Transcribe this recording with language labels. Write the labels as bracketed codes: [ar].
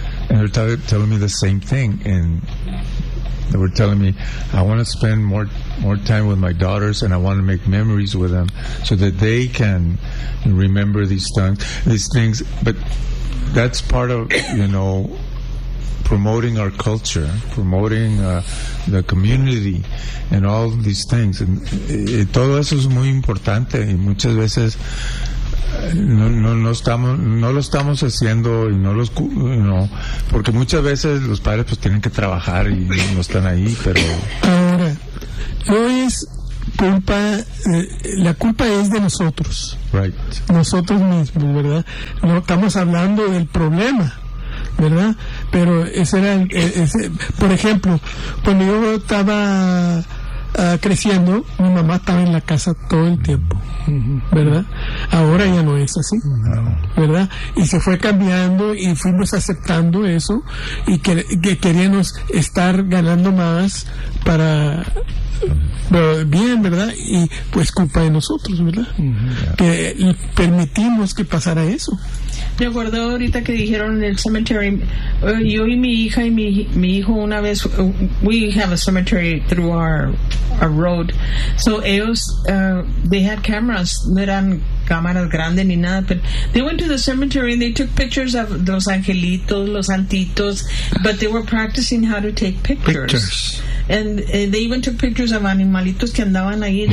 [en] And they're telling me the same thing, and they were telling me, I want to spend more time with my daughters, and I want to make memories with them so that they can remember these things. But that's part of, you know, promoting our culture, promoting the community, and all these things. [es] And todo eso es muy importante, y muchas veces no lo estamos haciendo y no los no porque muchas veces los padres pues tienen que trabajar y no están ahí, pero ahora yo es culpa, la culpa es de nosotros, [en] right. [es] Nosotros mismos, ¿verdad? No estamos hablando del problema, ¿verdad? Pero ese era, ese, por ejemplo, cuando yo estaba creciendo, mi mamá estaba en la casa todo el tiempo, ¿verdad? Ahora ya no es así, ¿verdad? Y se fue cambiando y fuimos aceptando eso y que queríamos estar ganando más para bien, ¿verdad? Y pues culpa de nosotros, ¿verdad? Que permitimos que pasara eso. Me acuerdo ahorita que dijeron en el cemetery, yo y mi hija y mi hijo una vez, [en] we have a cemetery through our road. [es] So ellos, [en] they had cameras, [es] no eran cámaras grandes ni nada, [en] but they went to the cemetery and they took pictures of [es] los angelitos, los santitos, [en] but they were practicing how to take pictures. And they even took pictures of [es] animalitos que andaban ahí.